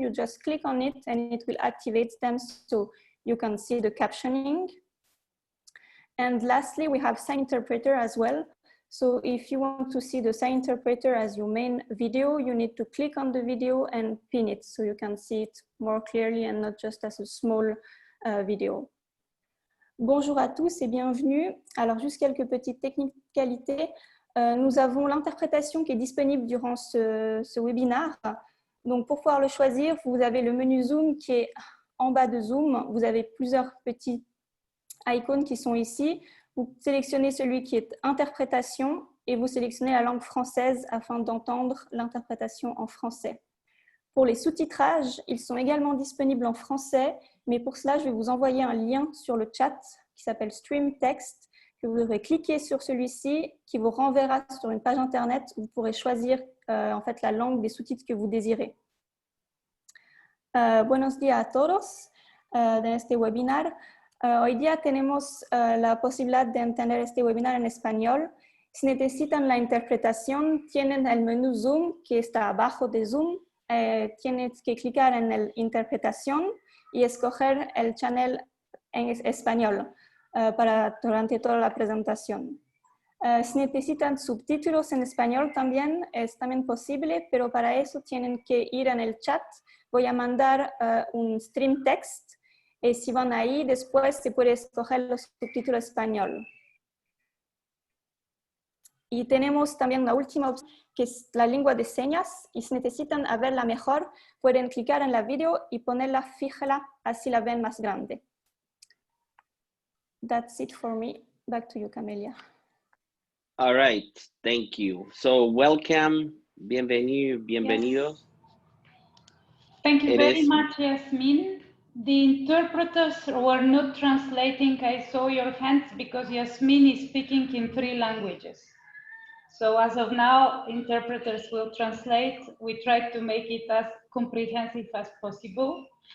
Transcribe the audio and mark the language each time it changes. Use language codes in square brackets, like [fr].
[en] You just click on it and it will activate them so you can see the captioning. And lastly, we have sign interpreter as well. So if you want to see the sign interpreter as your main video, you need to click on the video and pin it so you can see it more clearly and not just as a small video. [fr] Bonjour à tous et bienvenue. Alors juste quelques petites technicalités. Nous avons l'interprétation qui est disponible durant ce webinaire. Donc pour pouvoir le choisir, vous avez le menu Zoom qui est en bas de Zoom. Vous avez plusieurs petits icônes qui sont ici. Vous sélectionnez celui qui est interprétation et vous sélectionnez la langue française afin d'entendre l'interprétation en français. Pour les sous-titrages, ils sont également disponibles en français, mais pour cela, je vais vous envoyer un lien sur le chat qui s'appelle Stream Text, que vous devrez cliquer sur celui-ci, qui vous renverra sur une page internet où vous pourrez choisir en fait la langue des sous-titres que vous désirez. [es] Buenos días a todos en este webinar. Hoy día tenemos la posibilidad de entender este webinar en español. Si necesitan la interpretación, tienen el menú Zoom que está abajo de Zoom. Tienes que clicar en el interpretación y escoger el channel en español durante toda la presentación. Si necesitan subtítulos en español también es también posible, pero para eso tienen que ir en el chat. Voy a mandar un stream text y si van ahí después se puede escoger los subtítulos español. Y tenemos también la última opción, que es la lengua de señas, y si necesitan verla mejor, pueden clicar en la video y ponerla fija, así la ven más grande. [en] That's it for me. Back to you, Camelia. All right, thank you. So welcome, bienvenidos. Yes. Thank you very much, Yasmin. The interpreters were not translating. I saw your hands because Yasmin is speaking in 3 languages. So as of now, interpreters will translate. We try to make it as comprehensive as possible.